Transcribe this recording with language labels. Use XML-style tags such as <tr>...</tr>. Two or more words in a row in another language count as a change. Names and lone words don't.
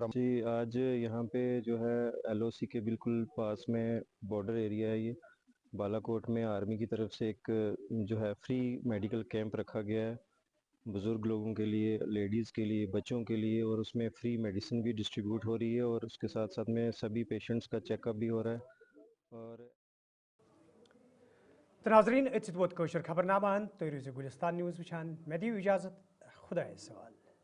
<ur>جی آج یہاں پہ جو ہے LOC کے بالکل پاس میں</ur> <en>border area</en> <ur>ہے یہ بالا کوٹ میں آرمی کی طرف سے ایک جو ہے</ur> <en>free medical camp</en> <ur>رکھا گیا ہے بزرگ لوگوں کے لیے لیڈیز کے لیے بچوں کے لیے اور اس میں</ur> <en>free medicine</en> <ur>بھی ڈسٹریبیوٹ ہو رہی ہے اور اس کے ساتھ ساتھ میں سبھی پیشنٹس کا چیک اپ بھی ہو رہا ہے. اور</ur> <ks>ناظرین اتھ ووت خبر نامہ تھی روزو گلستان نیوز وچھان مے دیو اجازت خدا سوال.</ks>